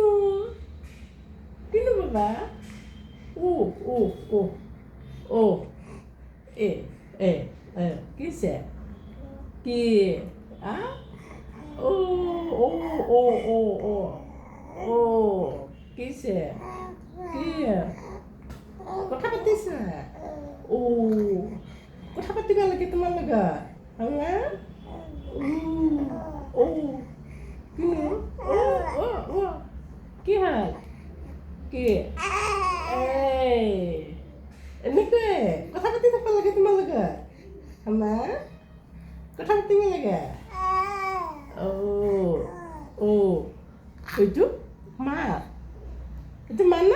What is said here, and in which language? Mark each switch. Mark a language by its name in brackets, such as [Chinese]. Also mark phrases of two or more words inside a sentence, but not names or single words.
[Assamese] Kinu Baba. Oh. Kise. Ki. Ah? Kise. Ki. কথা পাতিছা কথা পাতিবা লাগে তোমালোকে কি হ'ল কি এনেকৈ কথা পাতি থাকিব লাগে তোমালোকে কথা পাতিব লাগে এইটো মা এইটো মা না